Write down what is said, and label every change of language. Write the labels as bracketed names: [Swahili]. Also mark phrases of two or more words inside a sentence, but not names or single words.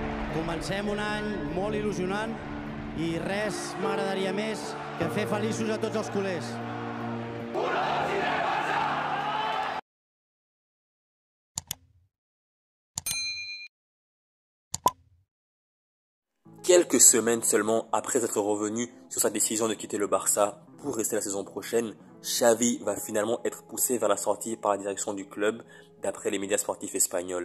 [Catalan] Comencem un any molt il·lusionant i res m'agradaria més que fer feliços a tots els culers. [French] Quelques semaines seulement après être revenu sur sa décision de quitter le Barça pour rester la saison prochaine, Xavi va finalement être poussé vers la sortie par la direction du club, d'après les médias sportifs espagnols.